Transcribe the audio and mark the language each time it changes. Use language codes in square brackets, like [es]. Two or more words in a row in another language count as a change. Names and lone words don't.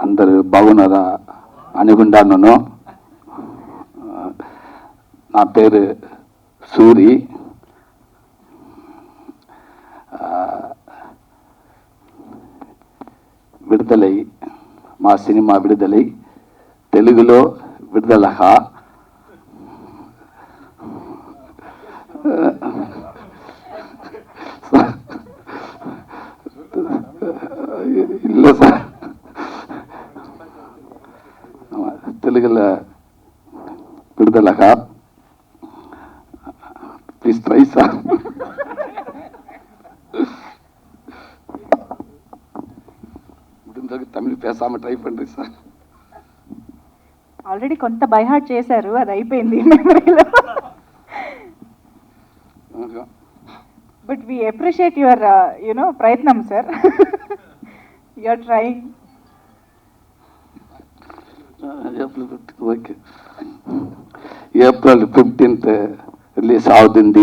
[te] అందరూ బాగున్నారా అనుకుంటాను. నా పేరు సూరి. విడుదలై మా సినిమా విడుదలై తెలుగులో విడుదల [ta] இல்லை சார், [te] తెలుగులో విడుదలగా [en] please try sir. [ta] முடிஞ்சளவுக்கு தமிழ் பேசாமல் ட்ரை பண்ணுறேன் சார். [te] ఆల్రెడీ కొంత [en] by heart [te] చేశారు, అది అయిపోయింది మెమరీలో. [en] but we appreciate your ప్రయత్నం sir. you're trying. [te] ఓకే, ఏప్రిల్ 15th రిలీజ్ అవుతుంది.